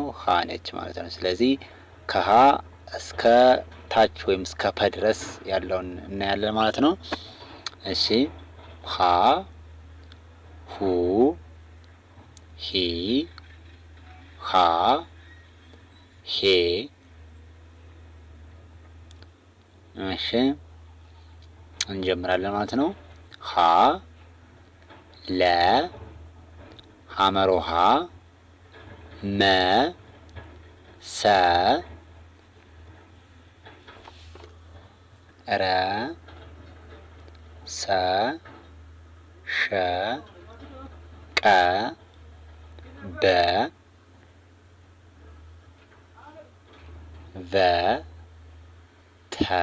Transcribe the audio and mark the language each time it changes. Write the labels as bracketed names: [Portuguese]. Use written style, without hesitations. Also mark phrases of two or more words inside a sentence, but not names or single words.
[Amharic] ሀ ነች ማለት ነው። ስለዚህ ከሀ እስከ ታች ወይም እስከ ፐ ድረስ ያለውን እናያለን ማለት ነው። እሺ፣ ሀ፣ ሁ፣ ሂ፣ ሃ፣ ሄ። እሺ፣ እንጀምራለን ማለት ነው። ሀ፣ ለ፣ ሐመሮሃ፣ መ፣ ሰ፣ ረ፣ ሰ፣ ሸ፣ ቀ፣ በ፣ ቨ፣ ተ፣